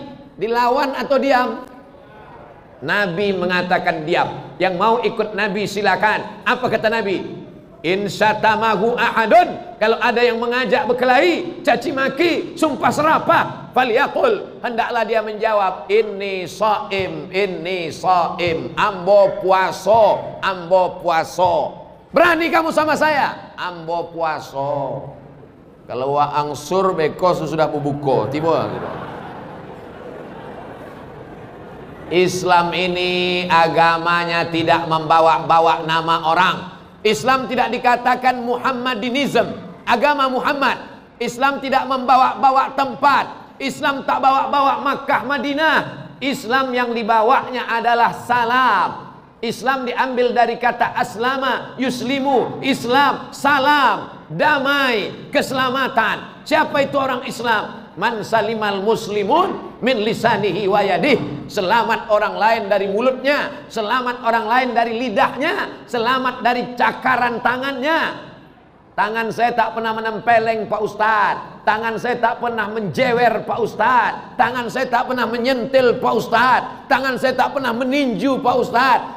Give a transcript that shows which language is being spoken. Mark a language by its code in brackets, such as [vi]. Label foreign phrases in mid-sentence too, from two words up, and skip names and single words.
[id] Dilawan atau diam? Nabi mengatakan diam. Yang mau ikut Nabi silakan. Apa kata Nabi? [ar] In syatamahu ahadun, [id] kalau ada yang mengajak berkelahi, caci maki, sumpah serapah, falyaqul, hendaklah dia menjawab, [ar] inni shaim, [min] ambo puaso, ambo puaso. [id] Berani kamu sama saya? [min] Ambo puaso. Kalau wa angsur beko sudah bubuko, tiba gitu. [id] Islam ini agamanya tidak membawa-bawa nama orang. Islam tidak dikatakan Muhammadinism, agama Muhammad. Islam tidak membawa-bawa tempat. Islam tak bawa-bawa Makkah Madinah. Islam yang dibawanya adalah salam. Islam diambil dari kata [ar] aslama, yuslimu, [id] Islam, salam, damai, keselamatan. Siapa itu orang Islam? [ar] Man salimal muslimun min lisanihi wa yadih. [id] Selamat orang lain dari mulutnya, selamat orang lain dari lidahnya, selamat dari cakaran tangannya. Tangan saya tak pernah menempeleng Pak Ustadz. Tangan saya tak pernah menjewer Pak Ustadz. Tangan saya tak pernah menyentil Pak Ustadz. Tangan saya tak pernah meninju Pak Ustadz.